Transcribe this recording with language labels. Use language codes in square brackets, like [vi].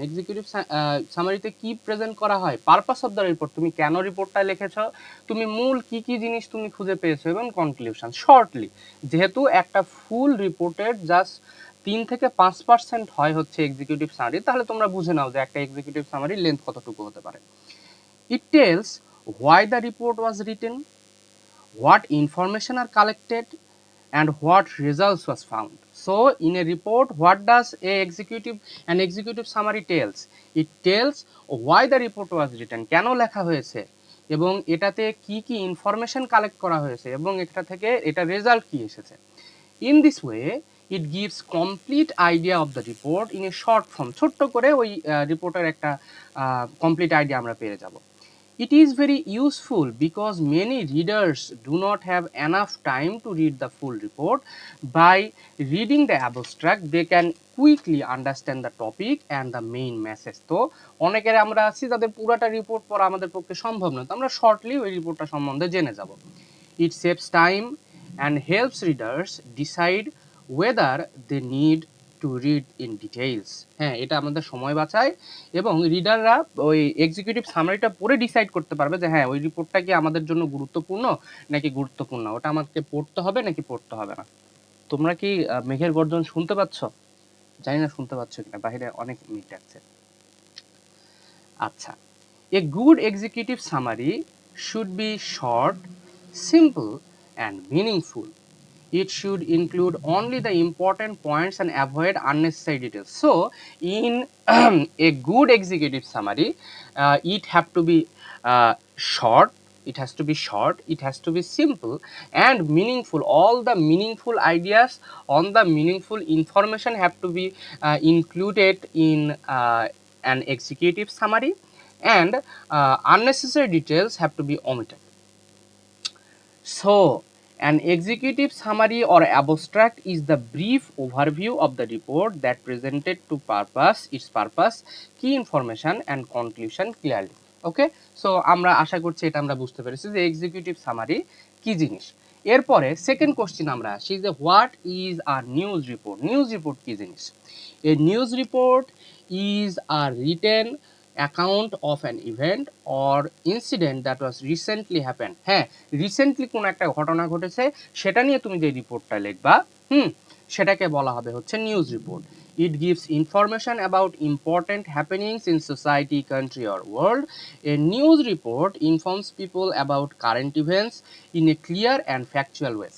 [bn] Executive সামারিতে কি present করা হয়? পারপাস অফ দ্য রিপোর্ট, তুমি কেন রিপোর্টটা লিখেছ, তুমি মূল কি কি জিনিস তুমি খুঁজে পেয়েছো, এবং কনক্লুশন। শর্টলি, যেহেতু একটা ফুল রিপোর্টের জাস্ট 3 থেকে 5% হয় হচ্ছে এক্সিকিউটিভ সামারি, তাহলে তোমরা বুঝে নাও যে একটা এক্সিকিউটিভ সামারির লেন্থ কতটুকু হতে পারে। [en] It tells why the report was written, what information are collected, and what results was found. So in a report, what does an executive summary tells? It tells why the report was written, [bn] কেন লেখা হয়েছে, এবং এটাতে কি কি information collect করা হয়েছে, এবং এটা থেকে এটা রেজাল্ট কি এসেছে। [en] In this way, it gives complete idea of the report in a short form. [bn] ছোট্ট করে ওই রিপোর্টের একটা কমপ্লিট আইডিয়া আমরা পেয়ে যাব। [en] It is very useful because many readers do not have enough time to read the full report. By reading the abstract, they can quickly understand the topic and the main message. [bn] তো অনেকের আমরা আছি যাদের পুরোটা report পড়া আমাদের পক্ষে সম্ভব নয়, তো আমরা শর্টলি ওই রিপোর্টটা সম্বন্ধে জেনে যাব। [en] It saves time and helps readers decide whether they need to read in details. [bn] হ্যাঁ, এটা আমাদের সময় বাঁচায় এবং রিডাররা ওই এক্সিকিউটিভ সামারিটা পড়ে ডিসাইড করতে পারবে যে হ্যাঁ, ওই রিপোর্টটা কি আমাদের জন্য গুরুত্বপূর্ণ নাকি গুরুত্বপূর্ণ, ওটা আমাকে পড়তে হবে নাকি পড়তে হবে না। তোমরা কি মেঘের গর্জন শুনতে পাচ্ছ? জানি না শুনতে পাচ্ছ কিনা, বাইরে অনেক মেঘ ডাকছে। [en] আচ্ছা, a good executive summary should be short, simple and meaningful. it should include only the important points and avoid unnecessary details. So in a good executive summary, it have to be short, it has to be short, it has to be simple and meaningful. All the meaningful ideas on the meaningful information have to be included in an executive summary, and unnecessary details have to be omitted. So, an executive summary or abstract is the brief overview of the report that presented to its purpose, key information and conclusion clearly. [bn] Okay, so আমরা আশা করছি এটা আমরা বুঝতে পেরেছি যে executive summary কি জিনিস। এরপরে সেকেন্ড কোশ্চেন আমরা আসি যে [en] What is a news report. [bn] News report কি জিনিস? [en] A news report is a written account of an event or incident that was recently happen. [bn] হ্যাঁ, রিসেন্টলি কোনো একটা ঘটনা ঘটেছে সেটা নিয়ে তুমি যে রিপোর্টটা লিখবা, সেটাকে বলা হবে হচ্ছে news report. [en] It gives information about important happenings in society, country or world. A news report informs people about current events in a clear and factual way.